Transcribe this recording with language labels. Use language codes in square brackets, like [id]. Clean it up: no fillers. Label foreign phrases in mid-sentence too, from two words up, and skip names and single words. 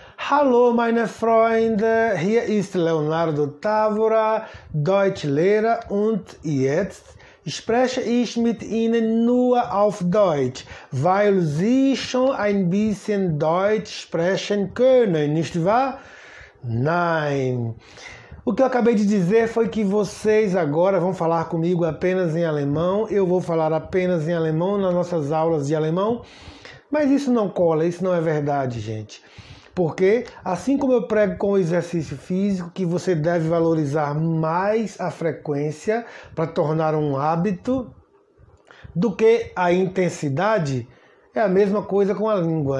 [de] Hallo meine Freunde, hier ist Leonardo Távora, Deutschlehrer und jetzt spreche ich mit Ihnen nur auf Deutsch, weil Sie schon ein bisschen Deutsch sprechen können, nicht wahr? Nein. [pt] O que eu acabei de dizer foi que vocês agora vão falar comigo apenas em alemão, eu vou falar apenas em alemão nas nossas aulas de alemão, mas isso não cola, isso não é verdade, gente. Porque, assim como eu prego com o exercício físico, que você deve valorizar mais a frequência para tornar um hábito do que a intensidade, é a mesma coisa com a língua.